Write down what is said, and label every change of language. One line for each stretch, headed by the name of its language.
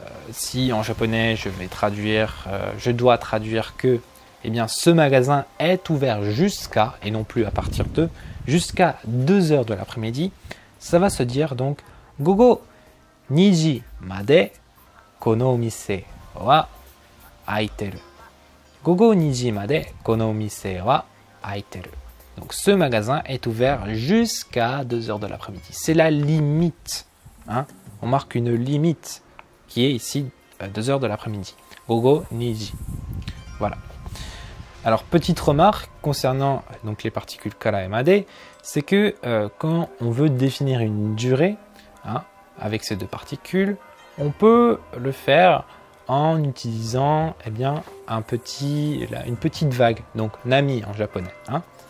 French: Si en japonais je dois traduire que ce magasin est ouvert jusqu'à, et non plus à partir de, jusqu'à 2 heures de l'après-midi, ça va se dire donc
Japanese: gogo 2時までこの店は開いてる。午後2時までこの店は開いてる。
French: Donc ce magasin est ouvert jusqu'à 2 heures de l'après-midi. C'est la limite. Hein? On marque une limite qui est ici 2 heures de l'après-midi. Gogo niji. Voilà. Alors, petite remarque concernant donc, les particules kara et made, c'est que quand on veut définir une durée, hein, avec ces deux particules, on peut le faire en utilisant une petite vague, donc nami en japonais. Hein.